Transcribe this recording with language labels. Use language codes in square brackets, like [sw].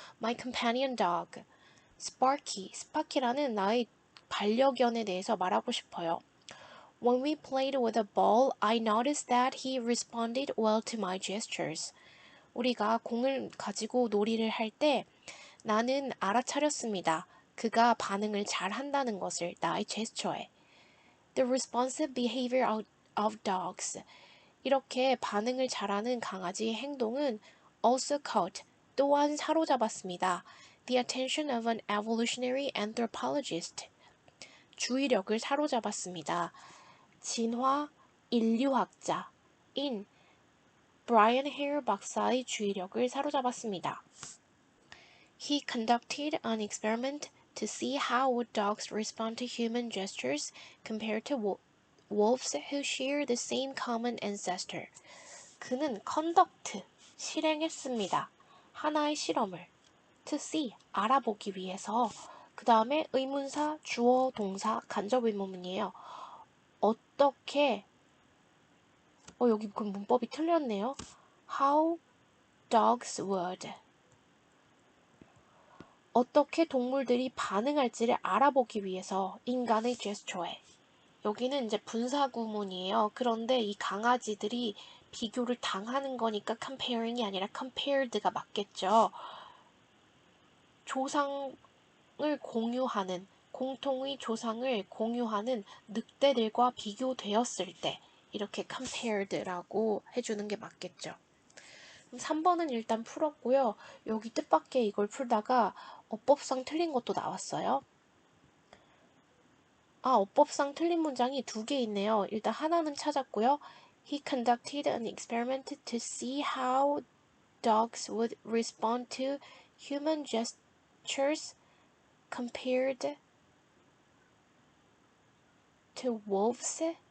[en] My companion dog, [ko] 스파키라는 나의 반려견에 대해서 말하고 싶어요. [en] When we played with a ball, I noticed that he responded well to my gestures. [ko] 우리가 공을 가지고 놀이를 할 때 나는 알아차렸습니다. 그가 반응을 잘 한다는 것을 나의 제스처에. [en] The responsive behavior of dogs. [ko] 이렇게 반응을 잘하는 강아지의 행동은 [en] also called [ko] 또한 사로잡았습니다. [en] The attention of an evolutionary anthropologist. [ko] 주의력을 사로잡았습니다. 진화 인류학자인 브라이언 헤어 박사의 주의력을 사로잡았습니다. [en] He conducted an experiment to see how would dogs respond to human gestures compared to wolves who share the same common ancestor. [ko] 그는 conduct, 실행했습니다. 하나의 실험을 [en] to see, [ko] 알아보기 위해서. 그 다음에 의문사, 주어, 동사, 간접 의문문이에요. 어떻게 여기 그 문법이 틀렸네요. [en] How dogs would. [ko] 어떻게 동물들이 반응할지를 알아보기 위해서 인간의 제스처에. 여기는 이제 분사구문이에요. 그런데 이 강아지들이 비교를 당하는 거니까 comparing이 아니라 compared가 맞겠죠. 조상을 공유하는, 공통의 조상을 공유하는 늑대들과 비교되었을 때 이렇게 compared라고 해주는 게 맞겠죠. 3번은 일단 풀었고요. 여기 뜻밖의 이걸 풀다가 어법상 틀린 것도 나왔어요. 어법상 틀린 문장이 2개 있네요. 일단 하나는 찾았고요. [en] He conducted an experiment to see how dogs would respond to human gestures compared to wolves.